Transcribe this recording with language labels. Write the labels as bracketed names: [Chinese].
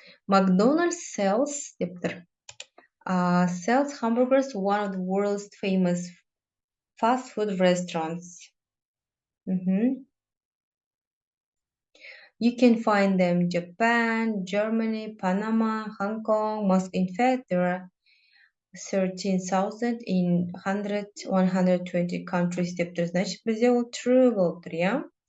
[Kazakh] McDonald's [English] sells [Kazakh] деп тұр. [English] Sells hamburgers, one of the world's famous fast food restaurants. You can find them in Japan, Germany, Panama, Hong Kong. In fact, there are 13,000 in 120 countries [Kazakh] деп тұр. [Russian] Значит, [Kazakh] бізде ол true болып тұр, иә?